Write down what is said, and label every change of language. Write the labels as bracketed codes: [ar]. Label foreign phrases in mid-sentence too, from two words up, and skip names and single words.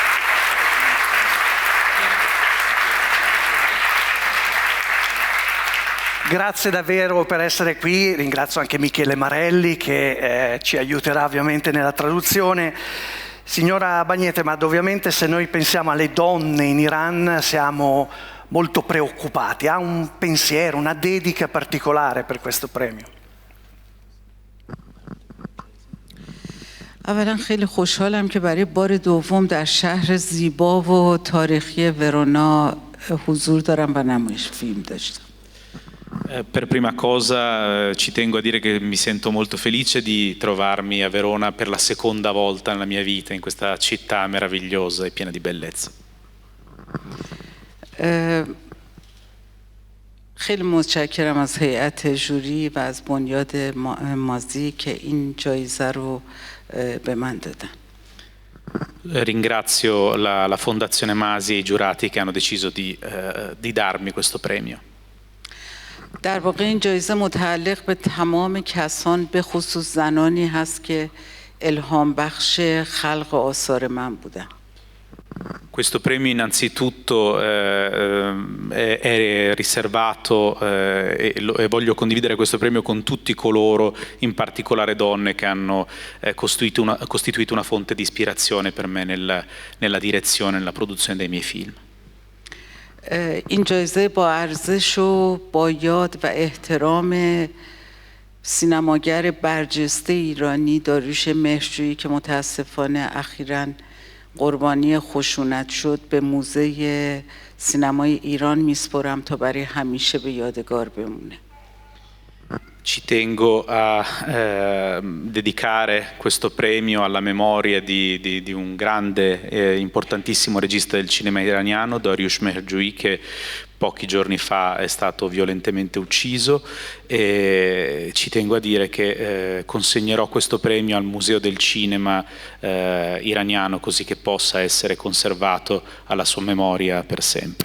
[it] Grazie davvero per essere qui, ringrazio anche Michele Marelli che ci aiuterà ovviamente nella traduzione. Signora Bagnetemad, ovviamente se noi pensiamo alle donne in Iran siamo molto preoccupati. Ha un pensiero, una dedica particolare per questo premio? [fa] اولا خیلی خوشحالم که برای بار دوم در شهر زیبا و تاریخی ورونا حضور دارم و نمایش فیلم داشتم. [it] Per prima cosa ci tengo a dire che mi sento molto felice di trovarmi a Verona per la seconda volta nella mia vita, in questa città meravigliosa e piena di bellezza. [fa] خیلی متشکرم از هیئت ژوری و از بنیاد مازی که این جایزه رو به من دادن. [it] Ringrazio la Fondazione Masi e i giurati che hanno deciso di darmi questo premio. [fa] در واقع این جایزه متعلق به تمام کسان به خصوص زنانی هست که الهام بخش خلق آثار من بودن. [it] Questo premio innanzitutto è riservato e voglio condividere questo premio con tutti coloro, in particolare donne, che hanno costituito una fonte di ispirazione per me nella direzione e nella produzione dei miei film. [fa] این جایزه با ارزش و با یاد و احترام سینماگر برجسته ایرانی داریوش مهرجویی که متاسفانه اخیراً قربانی خشونت شد به موزه سینمای ایران میسپرم تا برای همیشه به یادگار بمونه. [it] Ci tengo a dedicare questo premio alla memoria di un grande e importantissimo regista del cinema iraniano, Dariush Mehrdjoui, che pochi giorni fa è stato violentemente ucciso, e ci tengo a dire che consegnerò questo premio al Museo del Cinema iraniano, così che possa essere conservato alla sua memoria per sempre.